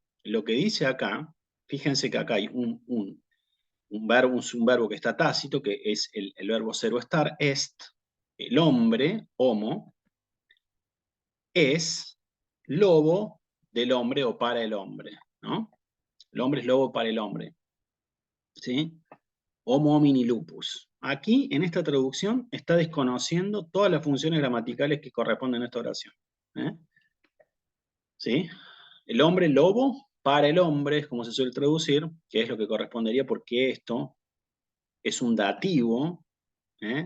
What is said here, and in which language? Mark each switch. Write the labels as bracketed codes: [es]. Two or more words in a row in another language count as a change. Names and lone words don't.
[es] Lo que dice acá, fíjense que acá hay un verbo que está tácito, que es el verbo cero estar, est, el hombre, homo, es lobo del hombre o para el hombre, ¿no? El hombre es lobo para el hombre, ¿sí? [la] Homo homini lupus. [es] Aquí, en esta traducción, está desconociendo todas las funciones gramaticales que corresponden a esta oración. ¿Eh? ¿Sí? El hombre lobo para el hombre, es como se suele traducir, que es lo que correspondería porque esto es un dativo, ¿eh?